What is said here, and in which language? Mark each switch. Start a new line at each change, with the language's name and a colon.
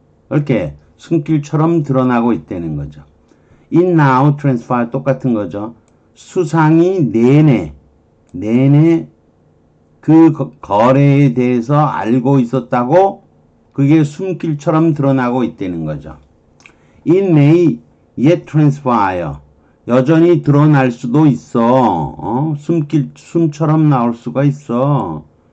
Korean: 이렇게 숨길처럼 드러나고 있다는 거죠.
English: It now transpire
Korean: 똑같은 거죠. 수상이 내내 그 거래에 대해서 알고 있었다고 그게 숨길처럼 드러나고 있다는 거죠.
English: It may yet transpire.
Korean: 여전히 드러날 수도 있어. 숨처럼 나올 수가 있어.